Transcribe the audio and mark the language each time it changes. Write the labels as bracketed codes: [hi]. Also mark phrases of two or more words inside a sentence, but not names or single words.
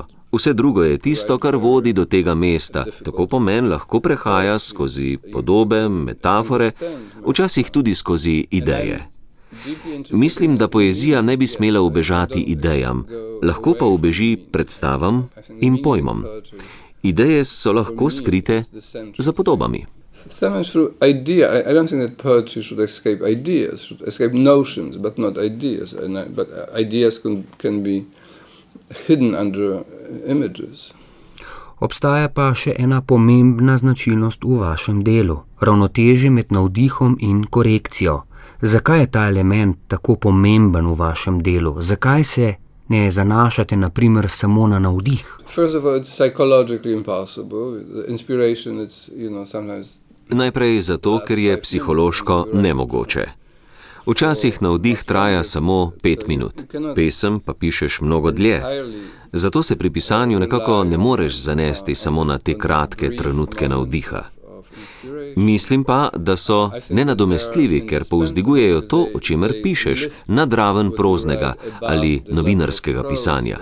[sl] Vse drugo je tisto, kar vodi do tega mesta. Tako pomen lahko prehaja skozi podobe, metafore, včasih tudi skozi ideje. Mislim, da poezija ne bi smela ubežati idejam, lahko pa ubeži predstavam in pojmom. Ideje so lahko skrite za podobami. [en] Sometimes through idea. I don't think that poetry should escape ideas, should escape notions, but not ideas. But ideas can be hidden under images. [sl] Obstaja pa še ena pomembna značilnost v vašem delu, ravnotežje med navdihom in korekcijo. Zakaj je ta element tako pomemben v vašem delu? Zakaj se ne zanašate na primer samo na navdih? [en] First of all, it's psychologically impossible. The inspiration, it's, sometimes... [sl] Najprej zato, ker je psihološko nemogoče. Včasih navdih traja samo 5 minut, pesem pa pišeš mnogo dlje. Zato se pri pisanju nekako ne moreš zanesti samo na te kratke trenutke navdiha. Mislim pa, da so nenadomestljivi, ker povzdigujejo to, o čemer pišeš, nad raven proznega ali novinarskega pisanja.